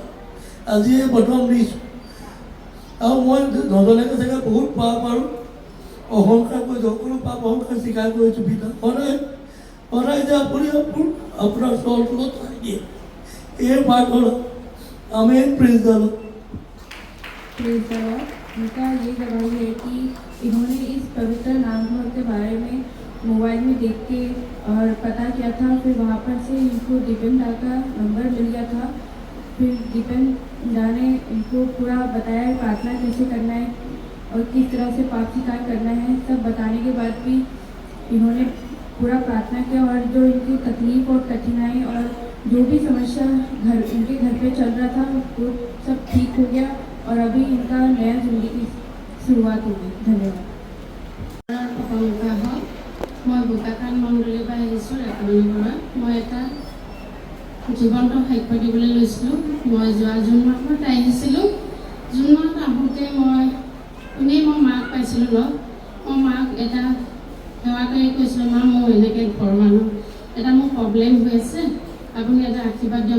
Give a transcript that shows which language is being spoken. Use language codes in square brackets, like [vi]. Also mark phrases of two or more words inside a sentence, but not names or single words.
[as] আজিয়ে প্ৰথম দিছোঁ আৰু মই নজনাকৈ চাগে বহুত পাপ আৰু অহংকাৰ কৰিছোঁ, সকলো পাপ অহংকাৰ স্বীকাৰ কৰিছোঁ। পিতা সদায় যে আপুনি আপোনাৰ চলটোত চাই দিয়ে এই প্ৰাৰ্থনা। [en] Amen, praise the Lord. [hi] उनका ये गवाही है कि इन्होंने इस पवित्र नामघर के बारे में मोबाइल में देख के और पता किया था। फिर वहाँ पर से इनको डिपेंडा का नंबर मिल गया था। फिर डिपेंडा ने इनको पूरा बताया प्रार्थना कैसे करना है और किस तरह से पाप स्वीकार करना है। सब बताने के बाद भी इन्होंने पूरा प्रार्थना किया और जो इनकी तकलीफ और कठिनाई और जो भी समस्या इनके घर पे चल रहा था वो सब ठीक हो गया और अभी इनका नया जिंदगी की शुरुआत होगी। धन्यवाद। [as] मैं বোকাখান মণ্ডলীৰ পৰা আহিছোঁ ৰেকৰ্ডিঙৰ। মই এটা জীৱন্ত সাক্ষ্য দিবলৈ লৈছিলোঁ। মই যোৱা জুন মাহত আহিছিলোঁ। জুন মাহত আহোঁতে মই মাক পাইছিলোঁ লগ। মই মাক এটা সেৱা কৰি কৈছিলোঁ, মা মোৰ এনেকৈ ঘৰৰ মানুহ এটা মোৰ প্ৰব্লেম হৈ আছে, আপুনি এটা আশীৰ্বাদ দিয়ক।